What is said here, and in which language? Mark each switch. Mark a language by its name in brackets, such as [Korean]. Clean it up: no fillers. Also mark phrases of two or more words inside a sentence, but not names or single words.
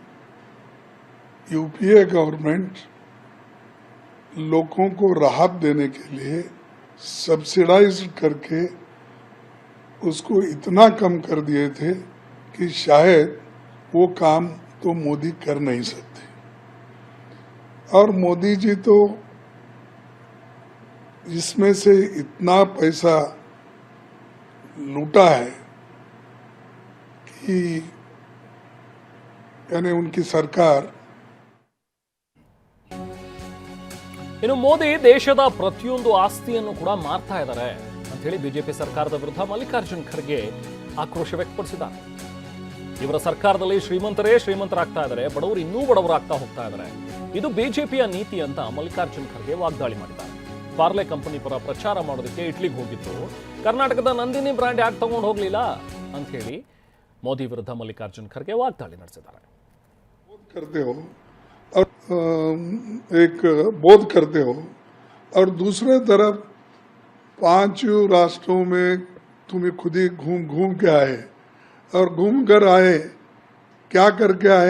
[Hindi] UPA गवर्नमेंट लोगों को राहत देने के लिए सब्सिडाइज करके उसको इतना कम कर दिए थे कि शायद वो काम तो मोदी कर नहीं सकते. और मोदी जी तो इसमें से इतना पैसा लूटा है कि यानी उनकी सरकार. [Kannada] ಇನ್ನು ಮೋದಿ ದೇಶದ ಪ್ರತಿಯೊಂದು ಆಸ್ತಿಯನ್ನು ಕೂಡ ಮಾರ್ತಾ ಇದ್ದಾರೆ ಅಂತ ಹೇಳಿ ಬಿಜೆಪಿ ಸರ್ಕಾರದ ವಿರುದ್ಧ ಮಲ್ಲಿಕಾರ್ಜುನ್ ಖರ್ಗೆ ಆಕ್ರೋಶ ವ್ಯಕ್ತಪಡಿಸಿದ್ದಾರೆ. ಇವರ ಸರ್ಕಾರದಲ್ಲಿ ಶ್ರೀಮಂತರೇ ಶ್ರೀಮಂತರಾಗ್ತಾ ಇದ್ದಾರೆ, ಬಡವರು ಇನ್ನೂ ಬಡವರಾಗ್ತಾ ಹೋಗ್ತಾ ಇದ್ದಾರೆ. ಇದು ಬಿಜೆಪಿಯ ನೀತಿ ಅಂತ ಮಲ್ಲಿಕಾರ್ಜುನ್ ಖರ್ಗೆ ವಾಗ್ದಾಳಿ ಮಾಡಿದ್ದಾರೆ. ಪಾರ್ಲೆ ಕಂಪನಿ ಪರ ಪ್ರಚಾರ ಮಾಡೋದಕ್ಕೆ ಇಟ್ಲಿಗೆ ಹೋಗಿತ್ತು, ಕರ್ನಾಟಕದ ನಂದಿನಿ ಬ್ರ್ಯಾಂಡ್ ಯಾಕೆ ತಗೊಂಡು ಹೋಗ್ಲಿಲ್ಲ ಅಂತ ಹೇಳಿ ಮೋದಿ ವಿರುದ್ಧ ಮಲ್ಲಿಕಾರ್ಜುನ್ ಖರ್ಗೆ ವಾಗ್ದಾಳಿ ನಡೆಸಿದ್ದಾರೆ. [Hindi] एक बोध करते हो और दूसरे तरफ 5 राष्ट्रों में तुम्हें खुद ही घूम के आए और घूम कर आए, क्या करके आए?